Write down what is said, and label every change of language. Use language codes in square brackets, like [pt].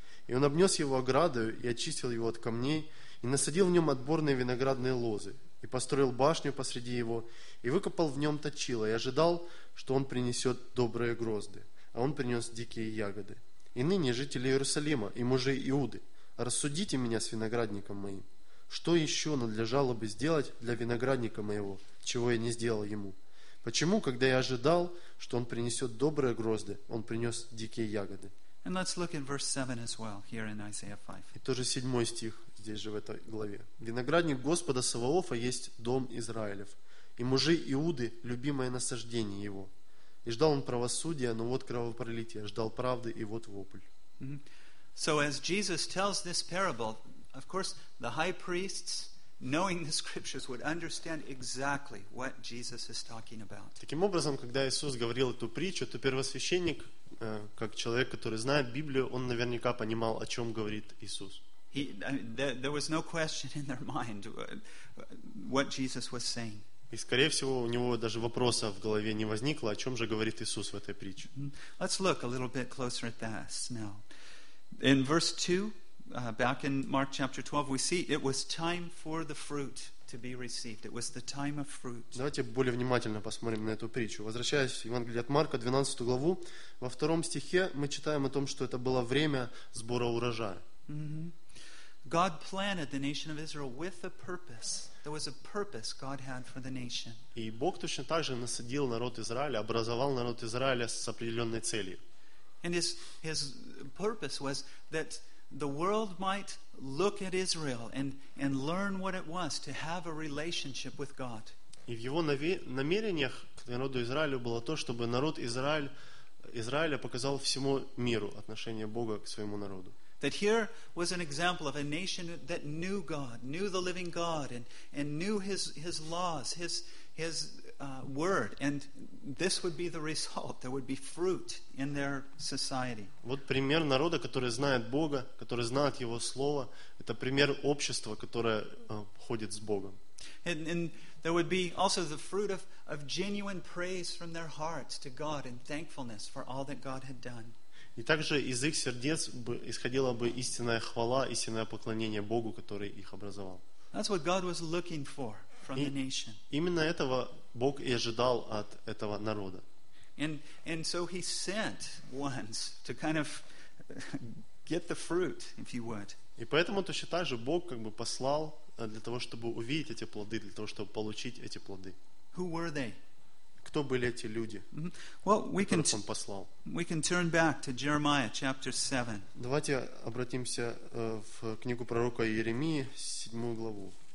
[ru] И он обнес его оградою и очистил его от камней, и насадил в нем отборные виноградные лозы, и построил башню посреди его, и выкопал в нем точило, и ожидал, что он принесет добрые грозды, а он принес дикие ягоды. И ныне жители Иерусалима и мужи Иуды, рассудите меня с виноградником моим. Что еще надлежало бы сделать для виноградника моего, чего я не сделал ему? Почему, когда я ожидал, что он принесет добрые грозды, он принес дикие ягоды?» [en] And let's look at verse 7 as well, here in Isaiah 5. [ru] И тоже 7 стих здесь же в этой главе. «Виноградник Господа Саваофа есть дом Израилев, и мужи Иуды – любимое насаждение его. И ждал он правосудия, но вот кровопролитие, ждал правды, и вот вопль». [en] So as Jesus tells this parable, of course, the high priests, knowing the scriptures, would understand exactly what Jesus is talking about. [ru] Таким образом, когда Иисус говорил эту притчу, то первосвященник, как человек, который знает Библию, он наверняка понимал, о чем говорит Иисус. [en] There was no question in their mind what Jesus was saying. [ru] И, скорее всего, у него даже вопроса в голове не возникло, о чем же говорит Иисус в этой притче. [en] Let's look a little bit closer at this now. In verse 2, back in Mark chapter 12, we see it was time for the fruit to be received. It was the time of fruit. [ru] Давайте более внимательно посмотрим на эту притчу. Возвращаясь в Евангелие от Марка, 12 главу, во втором стихе мы читаем о том, что это было время сбора урожая. [en] God planted the nation of Israel with a purpose. There was a purpose God had for the nation. [ru] И Бог точно так же насадил народ Израиля, образовал народ Израиля с определенной целью. [en] And his purpose was that the world might look at Israel and learn what it was to have a relationship with God. [ru] И в его намерениях к народу Израилю было то, чтобы народ Израиля показал всему миру отношение Бога к своему народу. [en] That here was an example of a nation that knew God, knew the living God, and knew his laws, his word, and this would be the result. There would be fruit in their society. [ru] Вот пример народа, который знает Бога, который знает Его Слово. Это пример общества, которое ходит с Богом. [en] And there would be also the fruit of genuine praise from their hearts to God and thankfulness for all that God had done. [ru] И также из их сердец исходила бы истинная хвала, истинное поклонение Богу, который их образовал. [en] That's what God was looking for from the nation. [ru] Именно этого Бог и ожидал от этого народа. [en] And so he sent ones to kind of get the fruit, if you would. [ru] И поэтому точно так же Бог как бы послал для того, чтобы увидеть эти плоды, для того, чтобы получить эти плоды. [en] Who were they? [ru] Кто были эти люди, которых он послал? [en] We can turn back to Jeremiah chapter 7. [ru] Давайте обратимся в книгу пророка Иеремии, 7 главу.